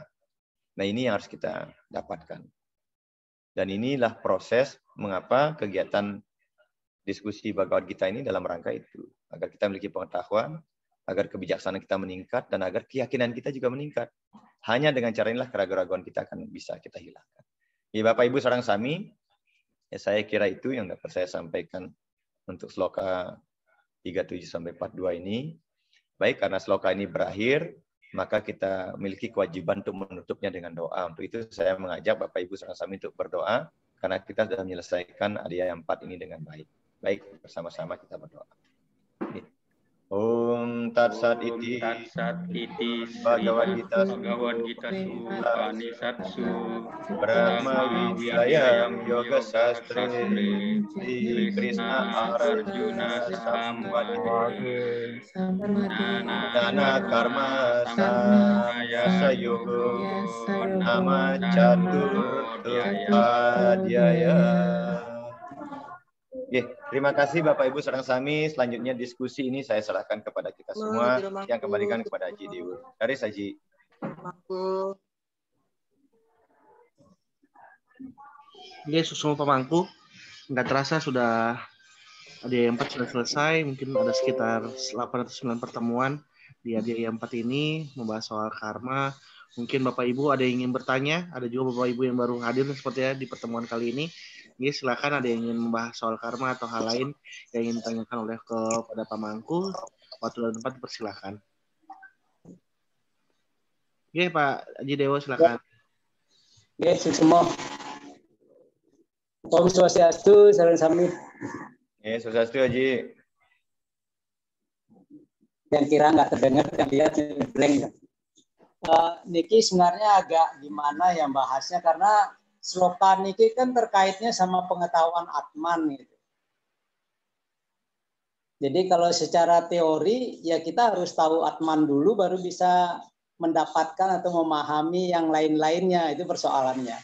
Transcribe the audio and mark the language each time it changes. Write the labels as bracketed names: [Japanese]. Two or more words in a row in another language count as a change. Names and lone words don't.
[Indonesian] Nah ini yang harus kita dapatkan. Dan inilah proses mengapa kegiatan diskusi Bhagavad Gita ini dalam rangka itu. Agar kita memiliki pengetahuan, agar kebijaksanaan kita meningkat, dan agar keyakinan kita juga meningkat. Hanya dengan cara inilah keraguan-raguan kita akan bisa kita hilangkan. Ya Bapak Ibu [Balinese] sareng sami, [Indonesian] ya saya kira itu yang dapat saya sampaikan untuk sloka 37-42 ini. Baik, karena sloka ini berakhir, maka kita memiliki kewajiban untuk menutupnya dengan doa. Untuk itu saya mengajak Bapak Ibu sama-sama untuk berdoa, karena kita sudah menyelesaikan adhyaya 4 ini dengan baik. Baik, bersama-sama kita berdoa. [Sanskrit] Om Tat Sat Iti Bhagavad Gita Upanishatsu Brahma Vidyayam Yoga Sastre Sri Krishna Arjuna Samvade Nana Karma Saya Yogo Nama Catur Adhyaya. [Indonesian] Terima kasih Bapak Ibu [Balinese] sareng sami. [Indonesian] Selanjutnya diskusi ini saya serahkan kepada kita semua, yang kembalikan kepada Haji Dewa. Dari Haji. Semua pemangku, nggak terasa sudah adhyaya 4 sudah selesai. Mungkin ada sekitar 809 pertemuan di adhyaya 4 ini membahas soal karma. Mungkin Bapak Ibu ada yang ingin bertanya, ada juga Bapak Ibu yang baru hadir sepertinya di pertemuan kali ini. Jadi silakan ada yang ingin membahas soal karma atau hal lain yang ingin ditanyakan oleh kepada pemangku, waktu dan tempat dipersilakan. Oke Pak Haji Dewa silakan. Oke, semua. [Sanskrit] Om Swastiastu, salam sami. [Indonesian] Swastiastu Haji. Yang kira nggak terdengar, yang lihat blank. Niki sebenarnya agak gimana yang bahasnya, karena sloka niki kan terkaitnya sama pengetahuan Atman gitu. Jadi kalau secara teori ya kita harus tahu Atman dulu baru bisa mendapatkan atau memahami yang lain-lainnya, itu persoalannya.